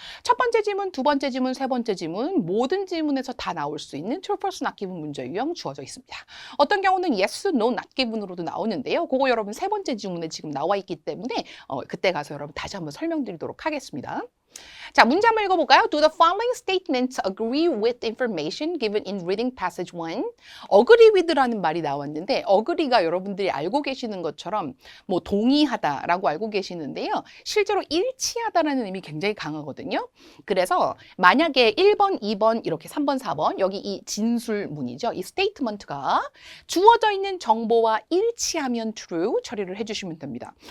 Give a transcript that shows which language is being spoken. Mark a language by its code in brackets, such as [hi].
[ko] 첫 번째 지문, 두 번째 지문, 세 번째 지문 모든 지문에서 다 나올 수 있는 true false not given 문제 유형 주어져 있습니다. 어떤 경우는 yes, no, not given으로도 나오는데요. 그거 여러분 세 번째 지문에 지금 나와 있기 때문에 그때 가서 여러분 다시 한번 설명드리도록 하겠습니다. 자, 문제 한번 읽어볼까요? [en] Do the following statements agree with information given in reading passage 1? [ko] agree with라는 말이 나왔는데 agree가 여러분들이 알고 계시는 것처럼 뭐 동의하다라고 알고 계시는데요. 실제로 일치하다라는 의미 굉장히 강하거든요. 그래서 만약에 1번, 2번, 이렇게 3번, 4번 여기 이 진술문이죠. 이 statement가 주어져 있는 정보와 일치하면 true 처리를 해주시면 됩니다.